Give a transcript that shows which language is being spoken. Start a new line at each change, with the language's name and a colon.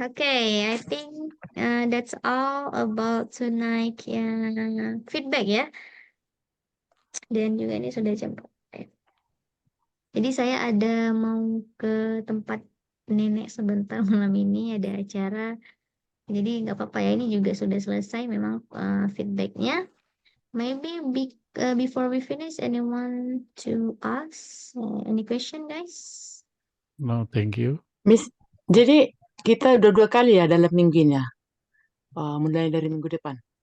English: Okay, I think that's all about tonight feedback ya.
Indonesian: Dan juga ini sudah jam berapa ya? Jadi saya ada mau ke tempat nenek sebentar malam ini, ada acara. Jadi nggak apa-apa ya, ini juga sudah selesai memang feedbacknya.
English: Maybe before we finish, anyone to ask any question, guys? No, thank you.
Indonesian: Miss, jadi kita udah 2 kali ya dalam minggu ini ya. Mulai dari minggu depan.